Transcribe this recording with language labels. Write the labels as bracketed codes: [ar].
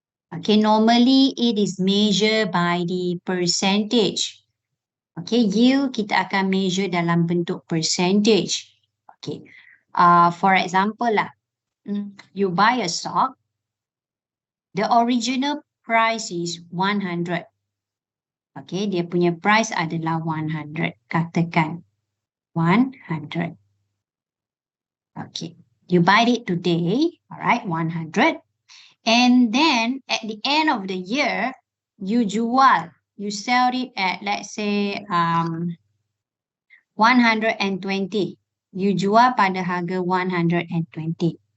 [en] Okay, normally it is measured by the percentage. [ms] Okay, yield kita akan measure dalam bentuk percentage. [en] Okay, for example lah, you buy a stock, the original price is 100. [ms] Okay, dia punya price adalah 100. Katakan 100. [en] Okay, you buy it today, alright, 100. And then at the end of the year, you jual, you sell it at, let's say, 120. [ms] You jual pada harga 120.